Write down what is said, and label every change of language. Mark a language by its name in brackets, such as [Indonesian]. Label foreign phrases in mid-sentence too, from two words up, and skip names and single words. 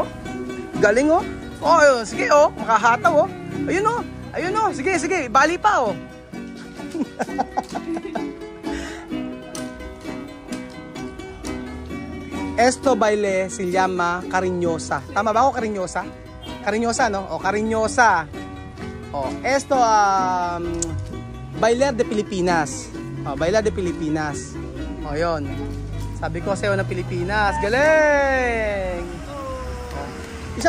[Filipino] Galing, oh. Oh, sige, oh. Makahataw, oh. Ayun, oh. Ayun, oh. Sige, sige. Bali pa, oh. [Spanish] Esto baile se llama cariñosa. [Filipino] Tama ba ako, [Spanish] cariñosa? Cariñosa, no? O, cariñosa. O, esto, bailar de Pilipinas. O, bailar de Pilipinas. O, yun. [Filipino] Sabi ko sa'yo ng Pilipinas. Galing! Isa...